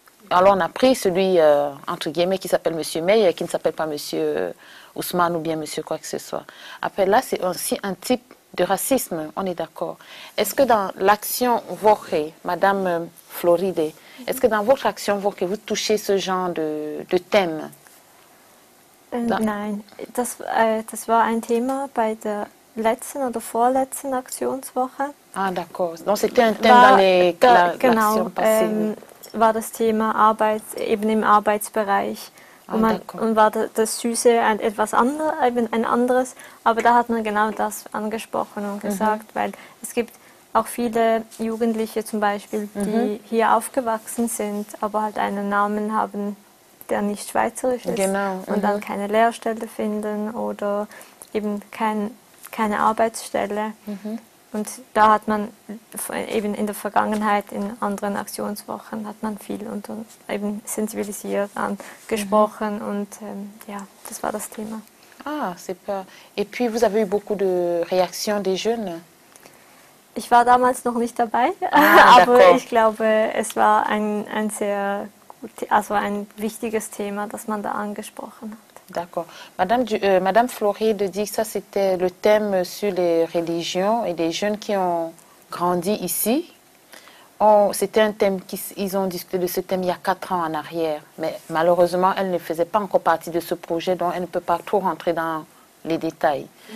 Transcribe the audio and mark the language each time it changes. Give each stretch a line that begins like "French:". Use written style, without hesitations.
French: Alors on a pris celui, entre guillemets, qui s'appelle Monsieur Meyer, qui ne s'appelle pas Monsieur Ousmane ou bien Monsieur quoi que ce soit. Après là, c'est aussi un type de racisme, on est d'accord. Est-ce que dans l'action Vorhe, Madame Floride, est-ce que dans votre action Vorhe, vous touchez ce genre de thème?
German: Nein, das war ein Thema bei der letzten oder vorletzten Aktionswoche.
French: Ah, d'accord. Donc c'était un thème dans l'action passée.
German: War das Thema eben im Arbeitsbereich. Und war das Süße etwas ein anderes, aber da hat man genau das angesprochen und gesagt, weil es gibt auch viele Jugendliche zum Beispiel, die hier aufgewachsen sind, aber halt einen Namen haben, der nicht schweizerisch ist und dann keine Lehrstelle finden oder eben keine Arbeitsstelle. Und da hat man eben in der Vergangenheit, in anderen Aktionswochen, hat man viel und eben sensibilisiert, angesprochen und ja, das war das Thema. Ah, super.
French: Et puis, vous avez eu beaucoup de réactions des jeunes?
German: Ich war damals noch nicht dabei, aber ich glaube, es war ein sehr ein wichtiges Thema, das man da angesprochen hat.
French: D'accord. Madame Floride dit que ça, c'était le thème sur les religions et les jeunes qui ont grandi ici. C'était un thème ils ont discuté de ce thème il y a 4 ans en arrière. Mais malheureusement, elle ne faisait pas encore partie de ce projet, donc elle ne peut pas trop rentrer dans les détails.